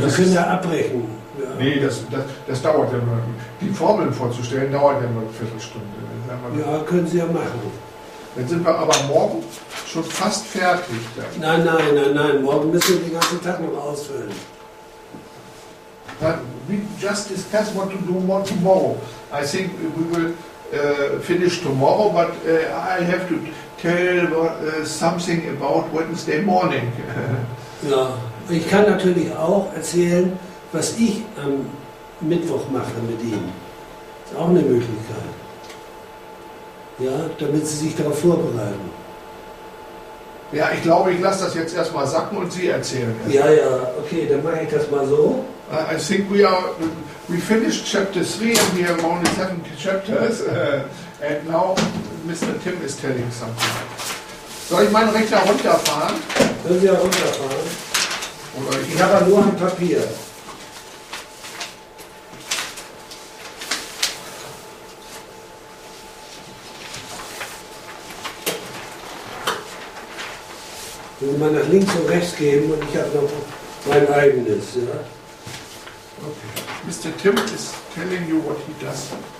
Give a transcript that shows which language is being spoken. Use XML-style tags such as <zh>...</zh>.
<de>Sie können ja abbrechen. Ja. Nee, das dauert ja nur. Die Formeln vorzustellen, dauert ja nur eine Viertelstunde. Ja, können Sie ja machen. Dann sind wir aber morgen schon fast fertig. Dann. Nein. Morgen müssen wir den ganzen Tag noch ausfüllen.</de> <en>We just discussed what to do more tomorrow. I think we will finish tomorrow, but I have to tell something about Wednesday morning.</en> <de>Ja, ich kann natürlich auch erzählen, was ich am Mittwoch mache mit Ihnen. Ist auch eine Möglichkeit. Ja, damit Sie sich darauf vorbereiten. Ja, ich glaube, ich lasse das jetzt erstmal sacken und Sie erzählen. Ja, okay, dann mache ich das mal so.</de> <en>I think we finished chapter 3 and we have only 7 chapters. And now Mr. Tim is telling something.</en> <de>Soll ich meinen Rechner runterfahren? Können Sie ja runterfahren. Oder Ich habe ja nur ein Papier. Wenn Sie mal nach links und rechts geben und ich habe noch mein eigenes. Ja?</de> <en>Okay. Mr. Tim is telling you what he does.</en>